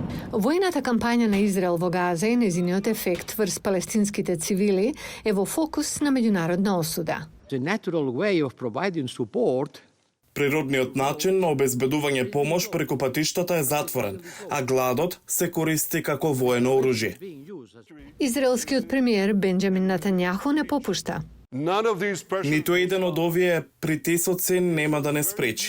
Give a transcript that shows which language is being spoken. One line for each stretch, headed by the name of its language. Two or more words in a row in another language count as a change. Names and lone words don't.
Macedonian: Војната кампања на Израел во Газа и незиниот ефект врз палестинските цивили е во фокус на меѓународна осуда.
English: The natural way of providing support
Macedonian: Природниот начин на обезбедување помош преку патиштата е затворен, а гладот се користи како воено оружје. Израелскиот премиер Бенџамин Нетањаху не попушта. Ниту еден од овие притисоци нема да не спречи.